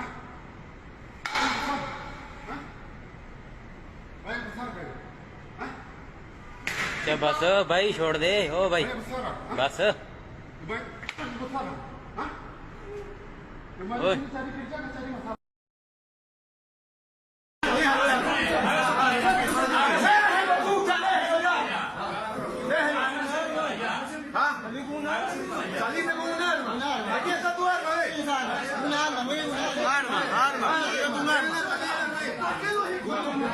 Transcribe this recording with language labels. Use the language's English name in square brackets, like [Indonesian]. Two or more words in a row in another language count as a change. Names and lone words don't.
[Indonesian] Besar? Hah? Banyak besar kayak? Hah? [Hindi] क्या बस भाई छोड़ दे ओ भाई [Indonesian] Banyak besaran? Hah? [Hindi] बस [Indonesian] Banyak besaran? Hah? Kemarin Oi. sini cari kerja nggak cari masalah? [Spanish] Saliste con un arma. Aquí está tu arma, un arma, muy bien. Arma. Un arma. ¿Qué lo ejecutan?